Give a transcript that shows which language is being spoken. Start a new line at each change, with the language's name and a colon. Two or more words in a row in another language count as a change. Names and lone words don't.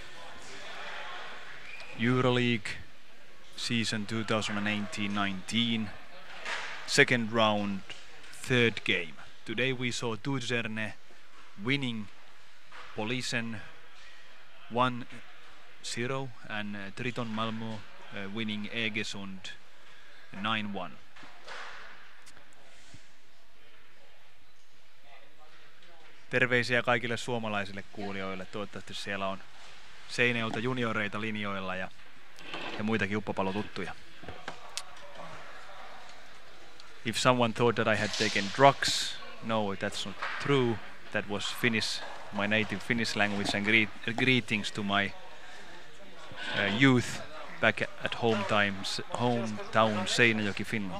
English: Euroleague season 2018-19, second round, third game. Today we saw Tuuserne winning Polisen 1-0 and Triton Malmö winning Egesund 9-1.
Finnish: Terveisiä kaikille suomalaisille kuulijoille. Toivottavasti siellä on Seinäjoelta junioreita linjoilla ja muitakin uppopallotuttuja.
English: If someone thought that I had taken drugs, no, that's not true. That was Finnish, my native Finnish language, and greetings to my youth back at hometown Seinäjoki, Finland.